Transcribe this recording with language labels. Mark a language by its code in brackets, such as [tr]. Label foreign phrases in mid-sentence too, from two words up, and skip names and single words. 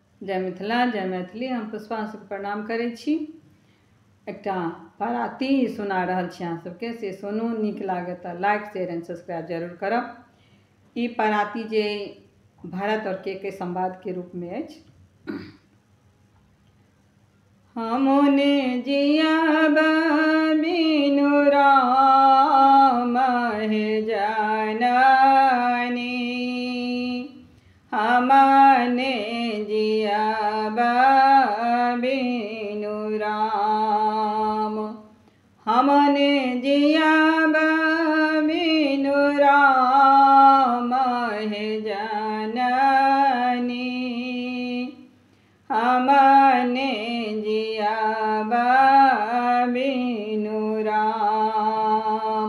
[mai] जय मिथिला जय मैथिली। हम पुष्पांशु प्रणाम करै छी। एकटा पराती सुना रहल छी अहाँ सबके, से सुनू, नीक लागत तऽ [en] like share and subscribe [mai] जरूर करब। ई पराती जे भरत और के संवाद के रूप में अछि। हमने जियब बिनु राम हे जननी, हमने जियब बिनु राम, हमने जियब बिनु राम हे जननी, हमने जियब बिनु राम।